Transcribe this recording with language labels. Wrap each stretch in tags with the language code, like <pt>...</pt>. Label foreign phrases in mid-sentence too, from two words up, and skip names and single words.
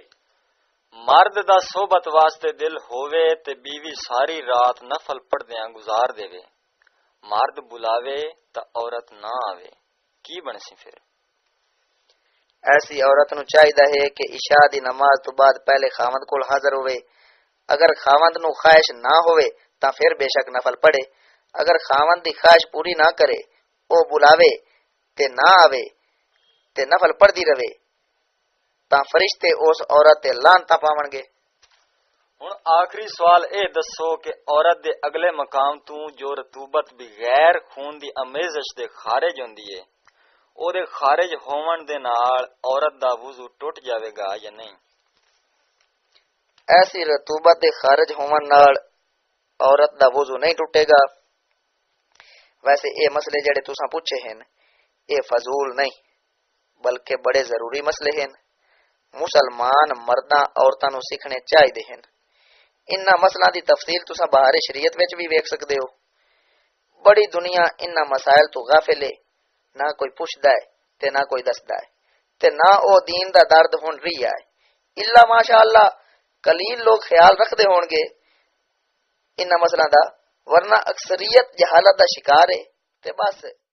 <pa>مرد دا صحبت واسطے دل ہووے تے بیوی ساری رات نفل پڑھدیاں گزار دیوے، مرد بلاوے تا عورت نہ آوے، کی بنسی پھر؟ ایسی عورت نو چاہیدا ہے کہ عشاء دی نماز تو بعد پہلے خاوند کول حاضر ہوئے۔ اگر خاوند نو خواہش نہ ہوئے تاں پھر بے شک نفل پڑھے۔ اگر خاوند دی خواہش پوری نہ کرے، او بلاوے تے نہ آوے تے نفل پڑھدی رہے تاں فرشتے اس عورت تے لعنتاں پاون گے۔ ہن آخری سوال اے دسو کہ عورت دے اگلے مقام تو جو رطوبت بغیر خون دی امیزش دے خارج ہوندی ہے، او دے خارج ہون دے نال عورت دا وضو ٹوٹ جاوے گا یا نہیں؟ ایسی رطوبت دے خارج ہون نال عورت دا وضو نہیں ٹوٹے گا۔ ویسے اے مسئلے جڑے تساں پوچھے ہیں اے فضول نہیں بلکہ بڑے ضروری مسئلے ہیں۔ مسلمان مرداں عورتاں نو سیکھنے چاہیے ہیں۔ انہاں مسئلہ دی تفصیل تساں بہار شریعت وچ بھی ویکھ سکدے ہو۔ بڑی دنیا انہاں مسائل تو غافل ہے، نہ کوئی پوچھدا ہے تے نہ کوئی دسدا ہے تے نہ او دین دا درد ہن رہی ہے،</pa> <ar>الا ماشاءاللہ</ar> <pa>قلیل لوگ خیال رکھدے ہون گے انہاں مسئلہ دا، ورنہ اکثریت جہالت دا شکار ہے تے بس</pa>